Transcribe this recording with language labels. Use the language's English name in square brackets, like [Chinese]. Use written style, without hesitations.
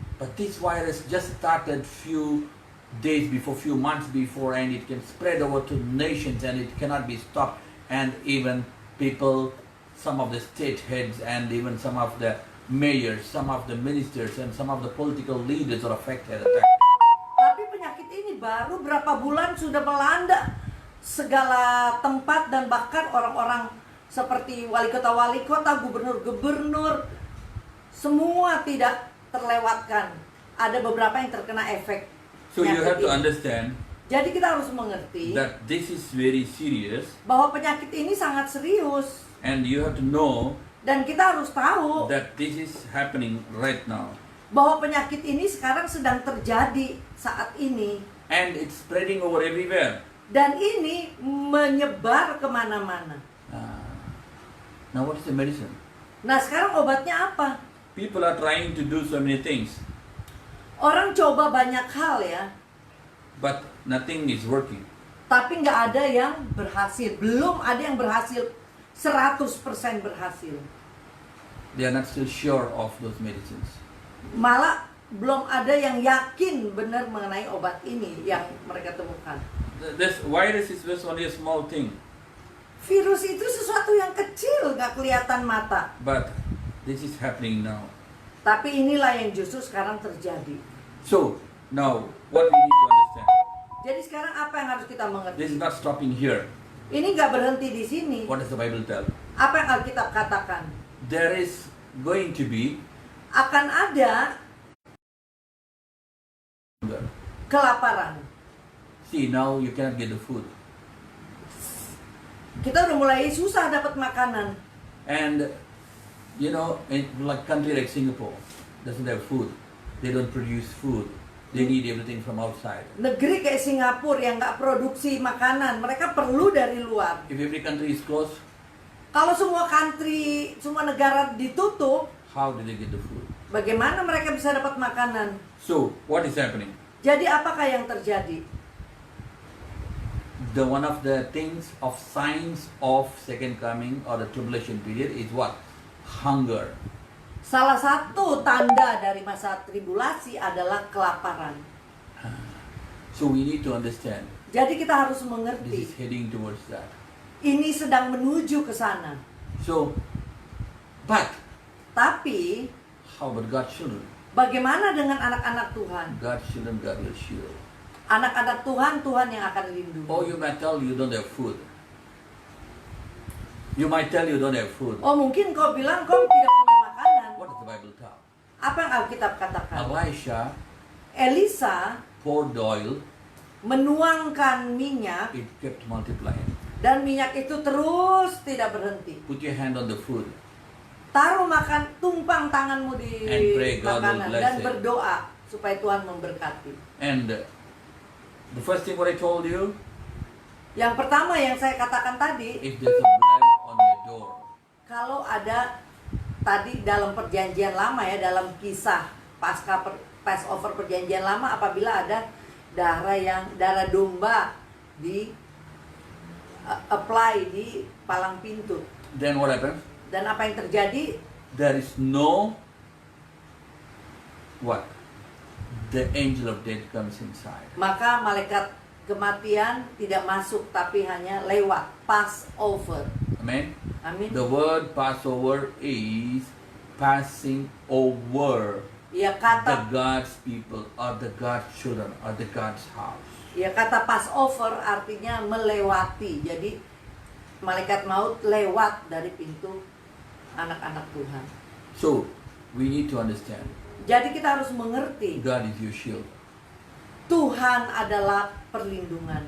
[English] But this virus just started few days before, few months before, and it can spread over to nations and it cannot be stopped. And even people, some of the state heads and even some of the mayors, some of the ministers and some of the political leaders are affected. [Indonesian] Tapi penyakit ini baru berapa bulan sudah melanda segala tempat, dan bahkan orang-orang seperti wali kota, gubernur-gubernur, semua tidak terlewatkan. Ada beberapa yang terkena efek. [English] So you [Indonesian] penyakit [English] have to [Indonesian] ini. [English] understand [Indonesian] Jadi kita harus mengerti [English] that this is very serious, [Indonesian] bahwa penyakit ini sangat serius, [English] and you have to know [Indonesian] dan kita harus tahu [English] that this is happening right now, [Indonesian] bahwa penyakit ini sekarang sedang terjadi saat ini, [English] and it's spreading over everywhere. [Indonesian] dan ini menyebar kemana-mana. [English] Now what is the medicine? [Indonesian] Nah sekarang obatnya apa? [English] People are trying to do so many things, [Indonesian] Orang coba banyak hal ya, [English] but nothing is working. [Indonesian] tapi nggak ada yang berhasil. Belum ada yang berhasil 100% berhasil. [English] They are not still sure of those medicines. [Indonesian] Malah belum ada yang yakin benar mengenai obat ini yang mereka temukan. [English] This virus is just only a small thing, [Indonesian] Virus itu sesuatu yang kecil, nggak kelihatan mata. [English] but this is happening now. [Indonesian] Tapi inilah yang justru sekarang terjadi. [English] So, now, what we need to understand, [Indonesian] Jadi sekarang apa yang harus kita [English] this [Indonesian] mengerti? [English] is not stopping here. [Indonesian] Ini nggak berhenti di sini. [English] What does the Bible tell? [Indonesian] Apa yang Alkitab katakan? [English] There is going to be [Indonesian] Akan ada [English] hunger. [Indonesian] kelaparan. [English] See, now you cannot get the food. Kita udah mulai susah dapat makanan. And, you know, in like country like Singapore, doesn't have food. They don't produce food. They need everything from outside. [Indonesian] Negeri kayak Singapura yang nggak produksi makanan, mereka perlu dari luar. [English] If every country is closed, [Indonesian] Kalau semua country, semua negara ditutup, [English] how do they get the food? [Indonesian] bagaimana mereka bisa dapat makanan? [English] So, what is happening? [Indonesian] Jadi apakah yang terjadi? [English] The one of the things of signs of second coming or the tribulation period is what? Hunger. [Indonesian] Salah satu tanda dari masa tribulasi adalah kelaparan. [English] So we need to understand [Indonesian] Jadi kita harus [English] this [Indonesian] mengerti, [English] is heading towards that. [Indonesian] ini sedang menuju ke sana. [English] So, but [Indonesian] Tapi [English] how about God's children? [Indonesian] bagaimana dengan anak-anak Tuhan? [English] God's children, God will shield. [Indonesian] Anak-anak Tuhan, Tuhan yang akan lindungi. [English] Oh, you might tell you don't have food. You might tell you don't have food. [Indonesian] Oh mungkin kau bilang kau tidak punya makanan. [English] What does the Bible tell? [Indonesian] Apa yang Alkitab katakan? [English] Elisha [Indonesian] Elisa [English] poured oil, [Indonesian] menuangkan minyak [English] it kept multiplying. [Indonesian] dan minyak itu terus tidak berhenti. [English] Put your hand on the food. [Indonesian] Taruh makan, tumpang tanganmu di [English] And pray God will [Indonesian] makanan [English] bless [Indonesian] dan [English] it. [Indonesian] berdoa supaya Tuhan memberkati. [English] And the first thing what I told you, [Indonesian] Yang pertama yang saya katakan tadi, [English] if there's a blood on your door, [Indonesian] kalau ada tadi dalam perjanjian lama ya, dalam kisah Passover perjanjian lama, apabila ada darah domba di apply di palang pintu, [English] then what happens? [Indonesian] dan apa yang terjadi? [English] There is no what? The angel of death comes inside. [Indonesian] Maka malaikat kematian tidak masuk, tapi hanya lewat, Passover. [English] Amen. [Indonesian] Amin. [English] The word Passover is passing over [Indonesian] Ya [English] the [Indonesian] kata [English] God's people or the God's children or the God's house. [Indonesian] Passover artinya melewati. Jadi malaikat maut lewat dari pintu anak-anak Tuhan. [English] So we need to understand [Indonesian] Jadi kita harus mengerti [English] God is your shield. [Indonesian] Tuhan adalah perlindungan.